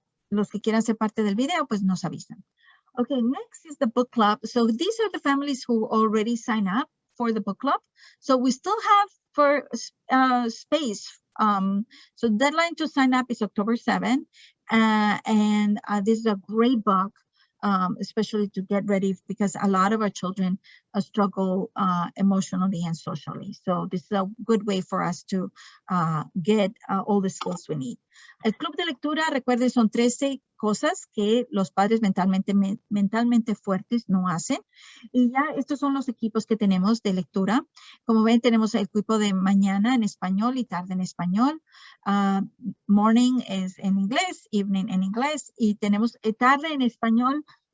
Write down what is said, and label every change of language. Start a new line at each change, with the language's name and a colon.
Spanish: Los que quieran ser parte del video, pues nos avisan.
English: Okay, next is the book club. So these are the families who already signed up for the book club. So we still have space. So deadline to sign up is October 7. And this is a great book. Especially to get ready, because a lot of our children struggle emotionally and socially. So this is a good way for us to get all the skills we need.
Spanish: El club de lectura, recuerden, son 13 cosas que los padres mentalmente fuertes no hacen. Y ya estos son los equipos que tenemos de lectura. Como ven, tenemos el equipo de mañana en español y tarde en español. Morning es en inglés, evening en inglés. Y tenemos tarde en español.